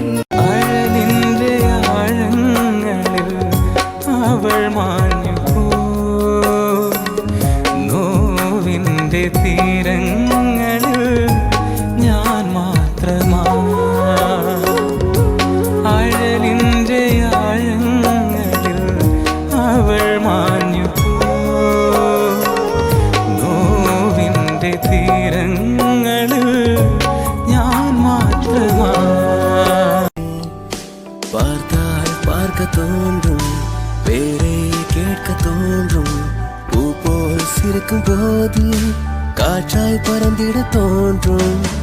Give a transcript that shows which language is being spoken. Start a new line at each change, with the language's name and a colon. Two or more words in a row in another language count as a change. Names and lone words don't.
Malayalam: അഴലിന്റെ ആഴങ്ങളിൽ അവൾ മാഞ്ഞു നോവിന്റെ തീരങ്ങളിൽ ഞാൻ മാത്രമാ അഴലിന്റെ ആഴങ്ങളിൽ അവൾ മാഞ്ഞു നോവിന്റെ തീരങ്ങളിൽ
Tamil: பார்த்தால் பார்க்க தோன்றும் பேரை கேட்க தோன்றும் பூ போல் சிரிக்கும் போது காற்றாய் பறந்திட தோன்றும்